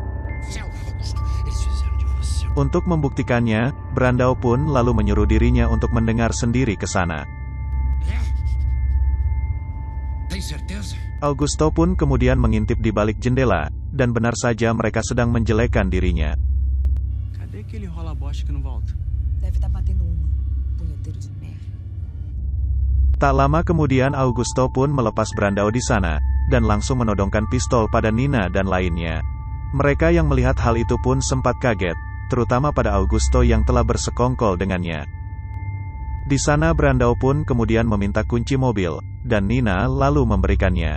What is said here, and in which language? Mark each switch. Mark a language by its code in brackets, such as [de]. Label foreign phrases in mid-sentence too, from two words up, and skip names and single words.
[id] Untuk membuktikannya, Brandao pun lalu menyuruh dirinya untuk mendengar sendiri ke sana. Augusto pun kemudian mengintip di balik jendela, dan benar saja mereka sedang menjelekkan dirinya. [pt] Cadê aquele rola-bosta que não volta? Deve estar batendo uma. Punheteiro de merda. [id] Tak lama kemudian Augusto pun melepas Brandao di sana, dan langsung menodongkan pistol pada Nina dan lainnya. Mereka yang melihat hal itu pun sempat kaget, terutama pada Augusto yang telah bersekongkol dengannya. Di sana Brandao pun kemudian meminta kunci mobil, dan Nina lalu memberikannya.